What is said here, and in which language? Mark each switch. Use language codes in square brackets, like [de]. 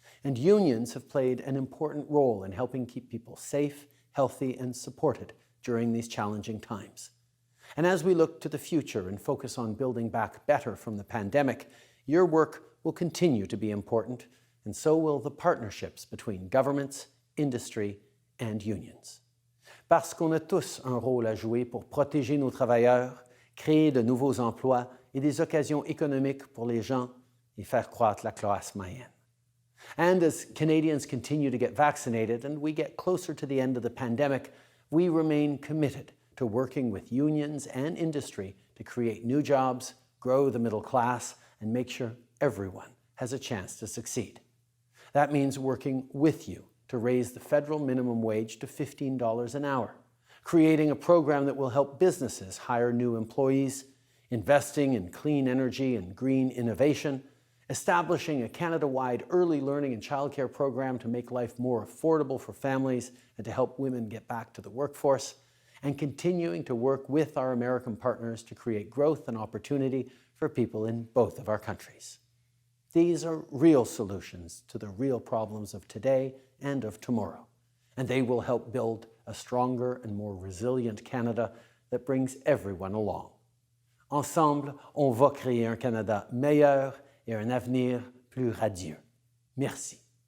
[en] And unions have played an important role in helping keep people safe, healthy, and supported during these challenging times. And as we look to the future and focus on building back better from the pandemic, your work will continue to be important, and so will the partnerships between governments, industry, and unions. [fr] Parce qu'on a tous un rôle à jouer pour protéger nos travailleurs, créer de nouveaux emplois et des occasions économiques pour les gens et faire croître la classe moyenne. [en] And as Canadians continue to get vaccinated and we get closer to the end of the pandemic, we remain committed to working with unions and industry to create new jobs, grow the middle class, and make sure everyone has a chance to succeed. That means working with you to raise the federal minimum wage to $15 an hour, creating a program that will help businesses hire new employees, investing in clean energy and green innovation, establishing a Canada-wide early learning and childcare program to make life more affordable for families and to help women get back to the workforce, and continuing to work with our American partners to create growth and opportunity for people in both of our countries. These are real solutions to the real problems of today and of tomorrow, and they will help build a stronger and more resilient Canada that brings everyone along. [fr] Ensemble, on va créer un Canada meilleur et un avenir plus radieux. Merci.